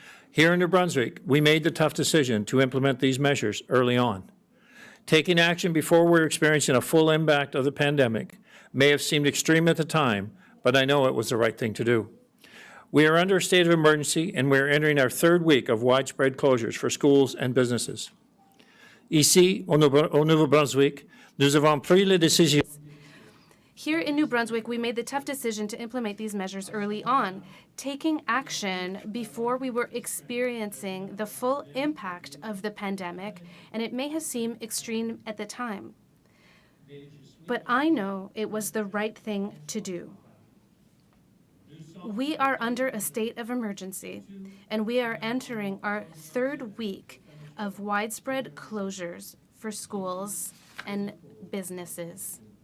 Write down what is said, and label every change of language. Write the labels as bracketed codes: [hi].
[en] Here in New Brunswick, we made the tough decision to implement these measures early on. Taking action before we're experiencing a full impact of the pandemic may have seemed extreme at the time, but I know it was the right thing to do. We are under a state of emergency, and we are entering our third week of widespread closures for schools and businesses. [fr] Ici, au Nouveau-Brunswick, nous avons pris la décision. [en] Here in New Brunswick, we made the tough decision to implement these measures early on, taking action before we were experiencing the full impact of the pandemic, and it may have seemed extreme at the time. But I know it was the right thing to do. We are under a state of emergency, and we are entering our third week of widespread closures for schools and businesses.